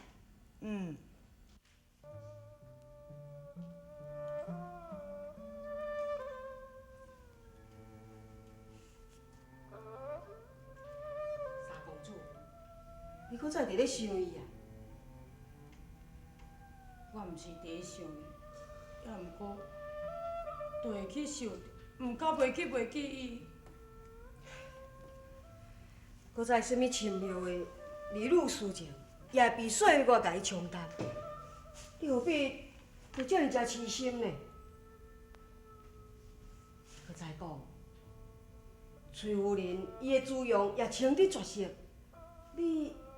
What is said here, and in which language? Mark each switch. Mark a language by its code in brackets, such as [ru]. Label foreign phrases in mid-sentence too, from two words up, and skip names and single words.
[nan] 嗯。三公主，你搁再伫咧想伊啊？我毋是第一想伊，也毋过就会去想，毋过袂记伊。搁再什么深妙的离女私情，也比岁月甲伊冲淡。你何必就这样真痴心呢？搁再讲， 崔夫人伊的姿容也清得绝色，你